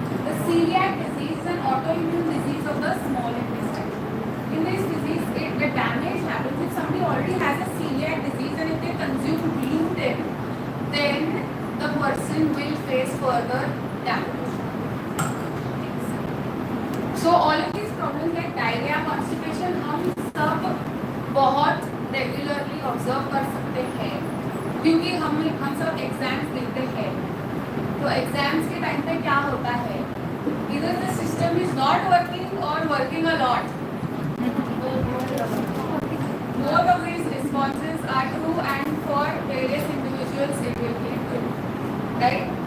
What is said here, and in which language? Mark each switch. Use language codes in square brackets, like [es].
[en] The celiac disease is an autoimmune disease of the small intestine. In this disease, the damage happens if somebody already has a celiac disease and if they consume gluten, then the person will face further damage. So all of these problems like diarrhea, constipation, [hi] हम सब बहुत regularly observe कर सकते हैं क्योंकि हम सब exams देते हैं. तो एग्जाम्स के टाइम पे क्या होता है, [en] either the system is not working or working a lot. Both of these responses are true and for various individuals it will be true. Right?